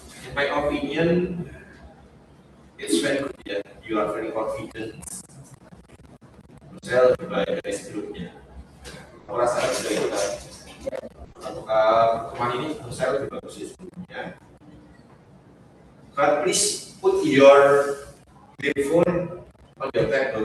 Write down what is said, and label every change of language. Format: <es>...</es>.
<en>In my opinion, it's very good ya. You are very confident.</en> <id>Saya lebih baik dari sebelumnya. Aku rasa sudah kita pertemuan ini menurut saya lebih bagus dari sebelumnya.</id> <en>But please put your headphone on your table.</en>